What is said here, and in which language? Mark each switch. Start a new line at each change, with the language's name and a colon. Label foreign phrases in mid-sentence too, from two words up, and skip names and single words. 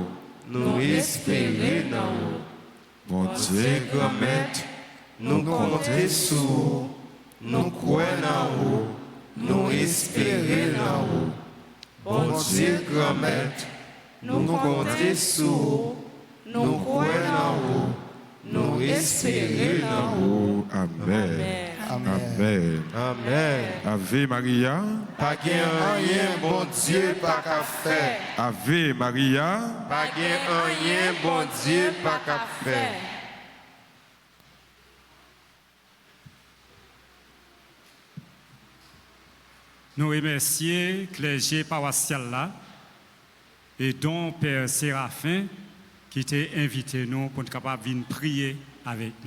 French: Nous espérons dans vous. Bon Dieu grand maître, nous comptons sur vous, nous croyons en vous, nous espérons dans vous. Bon Dieu grand maître, nous comptons sur vous, nous croyons en vous, nous espérons dans vous. Amen. Amen. Amen.
Latin: Ave Maria.
French: Pas rien, bon Dieu, pas qu'à faire.
Latin: Ave Maria.
French: Pas rien, bon Dieu, pas qu'à faire. Nous remercions clergé paroissial là et dont Père Séraphin qui t'a invité nous pour être capable de venir prier avec nous.